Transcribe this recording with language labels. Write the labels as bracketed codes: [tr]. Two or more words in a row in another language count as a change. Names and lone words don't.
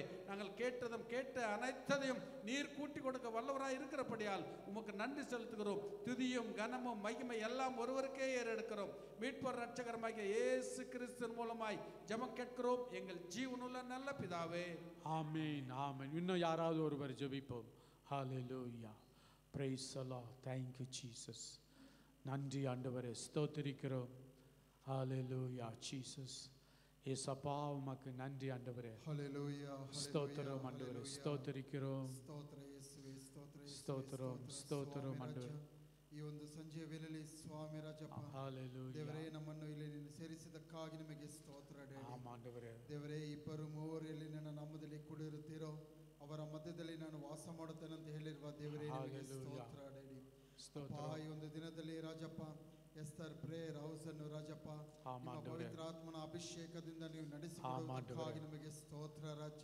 [ta] நாங்கள் கேட்ட அனைத்தையும் நீர் கூட்டி கொடுக்க வல்லவராய் இருக்கிறபடியால் உமக்கு நன்றி செலுத்துகிறோம். துதியும் கனமும் மகிமை எல்லாம் ஒருவருக்கே ஏறெடுக்கிறோம். மீட்பர் ரட்சகரமாகிய இயேசு கிறிஸ்துவின் மூலமாய் ஜெபம் கேட்கிறோம் எங்கள் ஜீவனுள்ள நல்ல பிதாவே. ஆமென், ஆமென். இன்னும் யாராவது ஒருவர் ஜெபிப்போம். ஹalleluya, [en] praise the Lord. thank you Jesus. [ta] நன்றி ஆண்டவரே, ஸ்தோத்திரிக்கிறோம். ஹalleluya Jesus. ஏசப்பா, உமக்கு நன்றி ஆண்டவரே. ஹalleluya, ஸ்தோத்திரம் ஆண்டவரே, ஸ்தோத்திரிக்கிறோம். [kn] ಸ್ತೋತ್ರ ಯೇಸುವೆ, ಸ್ತೋತ್ರ ಯೇಸುವೆ, [ta] ஸ்தோத்திரம், ஸ்தோத்திரம் ஆண்டவரே. [kn] ಈ ಒಂದು ಸಂಜೆಯ ವೇಳೆಯಲ್ಲಿ ಸ್ವಾಮಿ ರಾಜಪ್ಪ, ದೇವರೇ, ನಮ್ಮನ್ನು ಇಲ್ಲಿ ನೀನು ಸೇರಿಸಿದ್ದಕ್ಕಾಗಿ ನಿಮಗೆ ಸ್ತೋತ್ರ ಆಂಡವರೇ. ದೇವರೇ, ಇಬ್ಬರು ಮೂವರು ಎಲ್ಲಿ ನನ್ನ ನಾಮದಲ್ಲಿ ಕೂಡಿರುತ್ತೀರೋ ಅವರ ಮಧ್ಯದಲ್ಲಿ ನಾನು ವಾಸ ಮಾಡುತ್ತೇನೆ ಅಂತ ಹೇಳಿರುವ ದೇವರೇ, ನಿಮಗೆ ಸ್ತೋತ್ರ ಡ್ಯಾಡಿ. ಈ ಒಂದು ದಿನದಲ್ಲಿ ರಾಜಪ್ಪ, ಎಸ್ತರ್ ಪ್ರೇಯರ್ ಹೌಸ್ ಅನ್ನು ರಾಜಪ್ಪ ನಿಮ್ಮ ಪವಿತ್ರಾತ್ಮನ ಅಭಿಷೇಕದಿಂದ ನೀವು ನಡೆಸಿಕೊಡುವುದಕ್ಕಾಗಿ ನಿಮಗೆ ಸ್ತೋತ್ರ ರಾಜ.